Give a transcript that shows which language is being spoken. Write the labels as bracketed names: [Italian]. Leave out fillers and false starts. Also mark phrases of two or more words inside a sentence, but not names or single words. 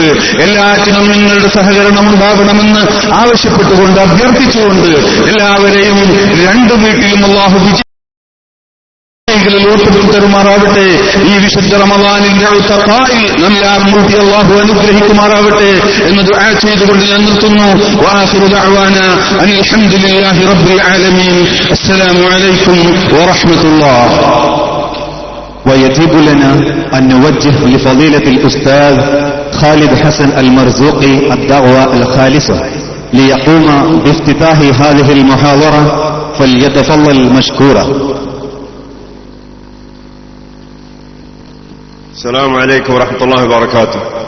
[Malayalam] എല്ലാറ്റിനും നിങ്ങളുടെ സഹകരണം ഉണ്ടാവണമെന്ന് ആവശ്യപ്പെട്ടുകൊണ്ട്, അഭ്യർത്ഥിച്ചുകൊണ്ട് എല്ലാവരെയും രണ്ടു വീട്ടിലും അല്ലാഹു ഭാഗ്യശാലികളിൽ ഉൾപ്പെടുത്തി തരുമാറാവട്ടെ. ഈ വിശുദ്ധ റമദാനിന്റെ ഉത്തഖായിൽ നമ്മെല്ലാവരും കൂടി അല്ലാഹു അനുഗ്രഹിക്കുമാറാവട്ടെ എന്ന് ദുആ ചെയ്തുകൊണ്ട് ഞാൻ നിർത്തുന്നു. [Arabic] وآخر دعوانا أن الحمد لله رب العالمين. السلام عليكم ورحمة الله. ويجب لنا أن نوجه لفضيلة الأستاذ خالد حسن المرزوقي الدعوة الخالصة ليقوم بافتتاح هذه المحاضرة، فليتفضل مشكورا. السلام عليكم ورحمة الله وبركاته.